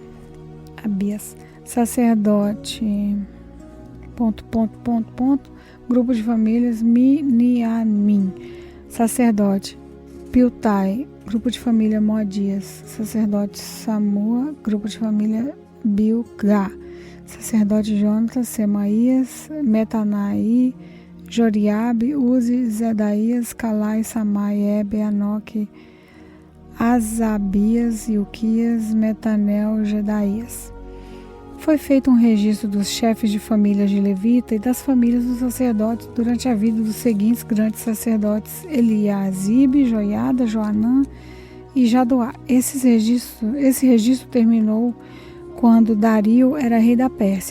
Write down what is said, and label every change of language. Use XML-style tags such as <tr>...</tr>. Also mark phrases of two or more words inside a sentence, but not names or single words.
<pt>sacerdote grupo de famílias Miniamim, sacerdote Piltai, grupo de família Moadias, sacerdote Samua, grupo de família Bilgá, sacerdote Jonatas, Semaías, Metanaí, Joriabe, Uzi, Zedaías, Calai, Samai, Ebe, Anoque, Azabias, Ilquias, Metanel, Gedaías. Foi feito um registro dos chefes de famílias de Levita e das famílias dos sacerdotes durante a vida dos seguintes grandes sacerdotes: Eliasibe, Joiada, Joanã e Jadoá. Esse registro terminou quando Dario era rei da Pérsia.</pt>